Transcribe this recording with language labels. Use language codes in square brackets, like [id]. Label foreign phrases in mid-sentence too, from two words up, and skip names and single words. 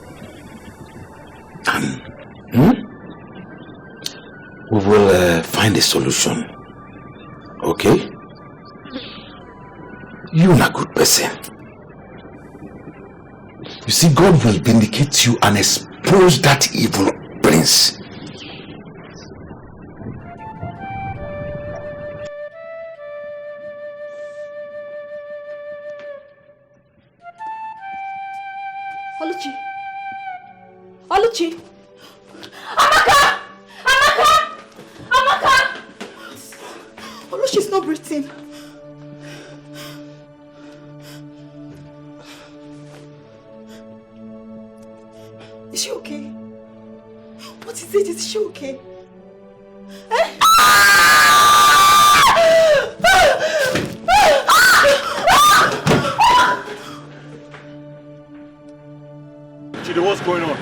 [en] And we will find a solution. Okay? You're a good person. You see, God will vindicate you and expose that evil prince. Alichi! Alichi! Amaka! Amaka! Amaka! Oluchi's not breathing. Is she okay? What is it? Is she okay? Eh? Chidi, what's going on?